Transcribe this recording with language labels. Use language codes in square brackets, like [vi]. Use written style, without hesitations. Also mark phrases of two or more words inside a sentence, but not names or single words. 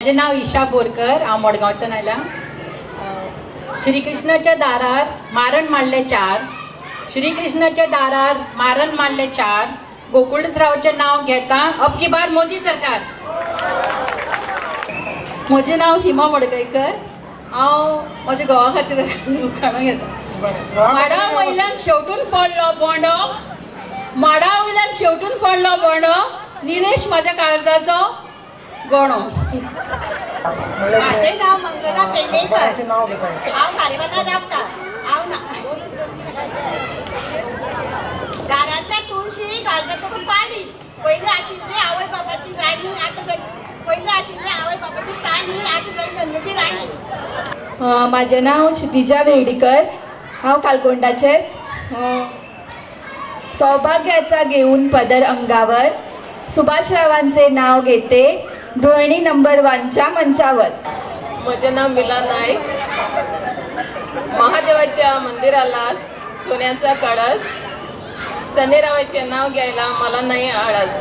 [mr] माझे नाव [kok] ईशा बोरकर, हांव मडगांवच्यान आयलां. श्रीकृष्णाच्या दारार मारण मारले चार, श्रीकृष्णाच्या दारार मारण मारले चार, गोकुळरावचें नाव घेता [hi] अब की बार मोदी सरकार. [kok] म्हजें नाव सीमा मडकयकर, हांव म्हज्या घोवा खातीर उखाणो घेता. माडा वयल्यान शेवटून पडलो बोंडो, माडा वयल्यान शेवटून पडलो बोंडो, निलेश म्हज्या काळजाचो गोणो. [mr] माझे नाव [kok] मंगला पेडणेकर, हांव खारेवादार रावता. दारांतल्या तुळशी घालता तुका पाणी, पयलीं आशिल्ली आवय बापाची राणी, आतां पयलीं आशिल्ली आवय बापाची ताणी, आतां जाली नंदची राणी. [mr] माझे नाव [kok] क्षितिजा वेर्डीकर, हांव कालकोंडाचेच. [mr] सौभाग्याचा घेऊन पदर अंगावर, सुभाषरावांचे नाव घेते डोळणी नंबर 1च्या मंचावर. माझे नाव मिला नाईक, महादेवाच्या मंदिराला सोन्याचा कळस, सनेरावाचे नाव घ्यायला मला नाही आळस.